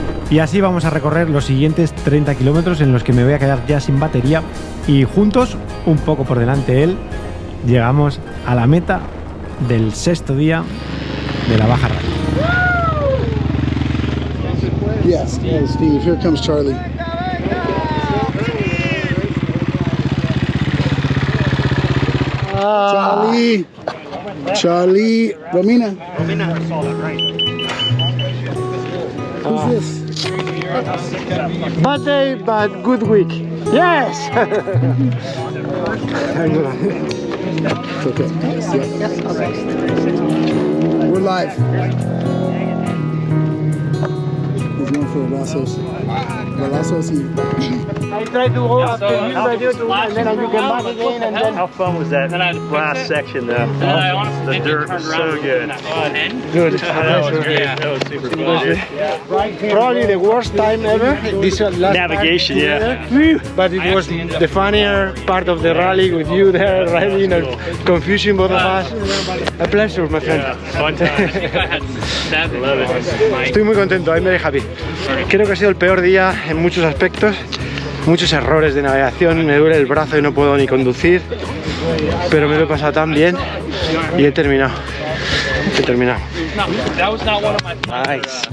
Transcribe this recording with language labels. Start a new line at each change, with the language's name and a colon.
Spanish: Y así vamos a recorrer los siguientes 30 kilómetros en los que me voy a quedar ya sin batería y juntos, un poco por delante él, llegamos a la meta del sexto día de la Baja Rally.
English: Yes, Steve, here comes Charlie. Charlie, Romina. Who's this? Bad day, but good week. Yes! It's okay. We're live. He's going for Brazos. I try to go after you, and then you come back again, and then... How fun was that last section though? The dirt was so good. Good. That was super fun. Probably the worst time ever. This last Navigation, yeah. But it was the funnier part of the rally with you there riding and confusing both of us. A pleasure, my friend. Fun times.
Spanish: Estoy muy contento,
English: I'm very happy.
Spanish: Creo que ha sido el peor día en muchos aspectos, muchos errores de navegación, me duele el brazo y no puedo ni conducir, pero me lo he pasado tan bien y he terminado.
English: Nice.